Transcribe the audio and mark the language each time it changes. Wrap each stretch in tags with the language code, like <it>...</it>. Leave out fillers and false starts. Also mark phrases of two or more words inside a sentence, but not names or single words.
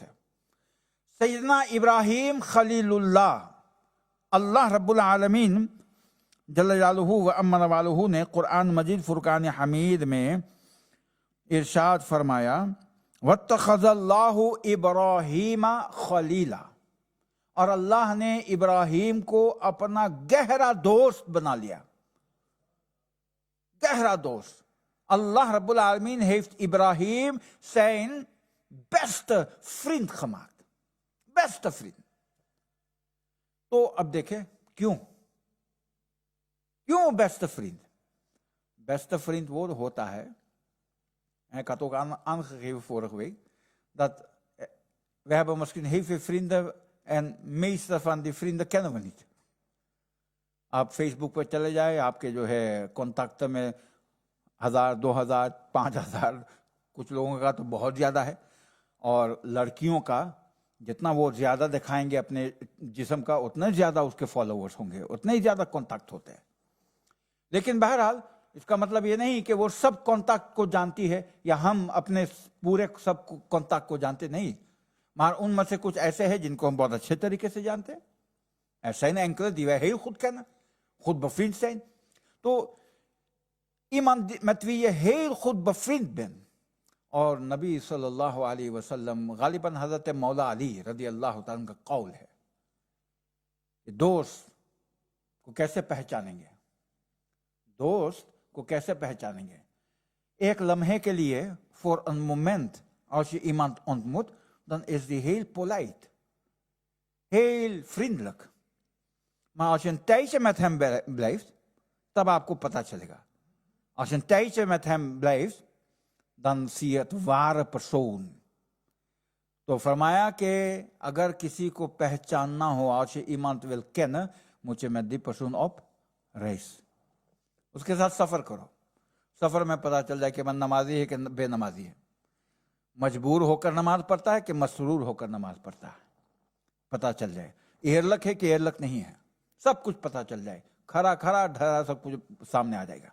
<ur>سیدنا ابراہیم خلیل اللہ رب العالمین جل جلالہ و امن والہ نے قرآن مجید فرقان حمید میں ارشاد فرمایا</ur> <ar>واتخذ اللہ ابراہیم خلیلا،</ar> <ur>اور اللہ نے ابراہیم کو اپنا گہرا دوست بنا لیا. گہرا دوست.</ur> <ar>اللہ رب العالمین</ar> <nl>heeft Ibrahim zijn beste vriend gemaakt. Beste vriend.</nl> <ur>تو اب دیکھیں کیوں</ur> <nl>beste vriend. Beste vriend</nl> <ur>وہ ہوتا ہے،</ur> <nl>ik had ook aangegeven vorige week, dat we hebben misschien heel veel vrienden en meeste van die vrienden kennen we niet.</nl> <ur>آپ فیس بک پہ چلے جائیں، آپ کے جو ہے کانٹیکٹ میں 1000 2000 5000 کچھ لوگوں کا تو بہت زیادہ ہے، اور لڑکیوں کا جتنا وہ زیادہ دکھائیں گے اپنے جسم کا اتنا زیادہ اس کے فالوورز ہوں گے، اتنے ہی زیادہ کانٹیکٹ ہوتے ہیں. لیکن بہرحال اس کا مطلب یہ نہیں کہ وہ سب کانٹیکٹ کو جانتی ہے یا ہم اپنے پورے سب کانٹیکٹ کو جانتے نہیں، مگر ان میں سے کچھ ایسے ہیں جن کو ہم بہت اچھے طریقے سے جانتے ہیں.</ur> <nl>Er zijn enkele die wij heel goed kennen, goed bevriend zijn. Iemand met wie je heel goed bevriend bent.</nl> <ur>اور نبی</ur> <ar>صلی اللہ علیہ وسلم</ar> <ur>غالباً حضرت مولا علی</ur> <ar>رضی اللہ تعالیٰ</ar> <ur>کا قول ہے کہ دوست کو کیسے پہچانیں گے، دوست کو کیسے پہچانیں گے. ایک لمحے کے لیے</ur> <nl>for een moment als je iemand ontmoet dan is die heel polite, heel vriendelijk. Maar als je een tijdje met hem blijft,</nl> <ur>تب آپ کو پتا چلے گا.</ur> <nl>Als je een tijdje met hem blijft, dan zie je het ware persoon.</nl> <ur>تو فرمایا کہ اگر کسی کو پہچاننا ہو،</ur> <nl>als je iemand wil kennen, moet je met die persoon op reis.</nl> <ur>اس کے ساتھ سفر کرو. سفر میں پتا چل جائے کہ من نمازی ہے کہ بے نمازی ہے، مجبور ہو کر نماز پڑھتا ہے کہ مسرور ہو کر نماز پڑھتا ہے. پتا چل جائے ایرلک ہے کہ ایرلک نہیں ہے، سب کچھ پتا چل جائے، کھڑا ڈھرا سب کچھ سامنے آ جائے گا.</ur>